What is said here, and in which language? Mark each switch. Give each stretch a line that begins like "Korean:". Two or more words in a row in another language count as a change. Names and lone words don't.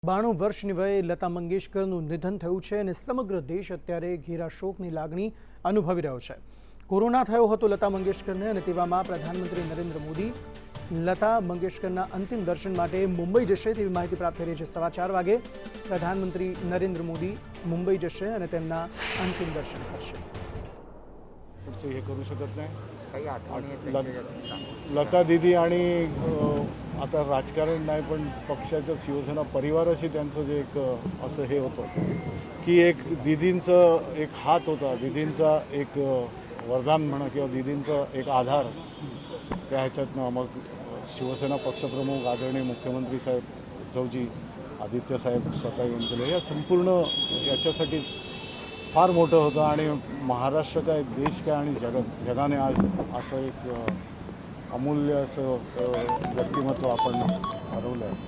Gujarati: 92 વર્ષની વયે લતા મંગેશકરનું નિધન થયું છે અને સમગ્ર દેશ અત્યારે ઘેરા શોકની લાગણી અનુભવી રહ્યો છે। કોરોના થયો હતો લતા મંગેશકરને અને તેવામાં પ્રધાનમંત્રી નરેન્દ્ર મોદી લતા મંગેશકરના અંતિમ દર્શન માટે મુંબઈ જશે તેવી માહિતી પ્રાપ્ત થઈ રહી છે। 4:15 વાગે પ્રધાનમંત્રી નરેન્દ્ર મોદી મુંબઈ જશે અને તેમના અંતિમ દર્શન કરશે।
Marathi: हे करू शकत नाही। लता दीदी आणि आता राजकारण नाही पण पक्षाच्या शिवसेना परिवाराशी त्यांचं जे एक असं हे होतं की एक दीदींचं एक हात होता, दीदींचा एक वरदान म्हणा किंवा दीदींचा एक आधार, त्या ह्याच्यातनं मग शिवसेना पक्षप्रमुख आदरणीय मुख्यमंत्री साहेब उद्धवजी, आदित्य साहेब स्वतः येऊन गेले, या संपूर्ण याच्यासाठीच फार मोठं होतं आणि महाराष्ट्र काय, देश काय आणि जगाने आज असं एक अमूल्य असं व्यक्तिमत्व आपण हरवलं आहे।